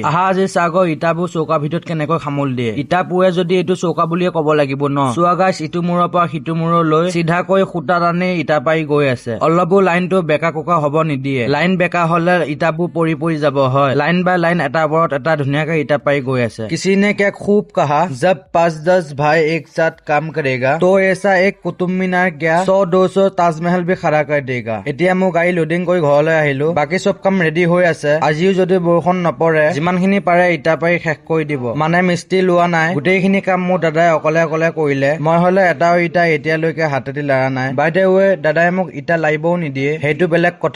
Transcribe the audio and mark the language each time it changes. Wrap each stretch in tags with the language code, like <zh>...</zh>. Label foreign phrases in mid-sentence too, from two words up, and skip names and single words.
<as>আহা আজি চাগৈ ইটাবোৰ চৌকাৰ ভিতৰত কেনেকৈ সামৰি দিয়ে। ইটা পুৰে যদি এইটো চৌকা বুলিয়ে ক'ব লাগিব ন। চোৱা গাইছ, ইটো মূৰৰ পৰা সিটো মূৰলৈ চিধাকৈ খুটা টানি ইটা পাৰি গৈ আছে। অলপো লাইনটো বেকা কোকা হব নিদিয়ে। লাইন বেকা হলে ইটাবোৰ পৰি যাব হয়।</as> <en>line by line</en> <as>এটা ওপৰত এটা ধুনীয়াকে ইটা পাৰি গৈ আছে।</as> <hi>किसी ने क्या खूब कहा, जब 5-10 भाई एक साथ काम करेगा तो ऐसा एक कुतुब मीनार क्या 100-200 ताजमहल भी खड़ा कर देगा।</hi> <as>এতিয়া মোৰ গাড়ী লোডিং কৰি ঘৰলৈ আহিলো। বাকি সব কাম ৰেডি হৈ আছে। আজিও যদি বৰষুণ নপৰে যিমানখিনি পাৰে ইটা পাৰি শেষ কৰি দিব। মানে মিস্ত্ৰী লোৱা নাই, গোটেইখিনি কাম মোৰ দাদাই অকলে কৰিলে। মই হলে এটাও ইটা এতিয়ালৈকে হাতেদি লাৰা নাই।</as> <en>by the way,</en> <as>দাদাই মোক ইটা লাৰিবও নিদিয়ে, সেইটো বেলেগ কথা।</as>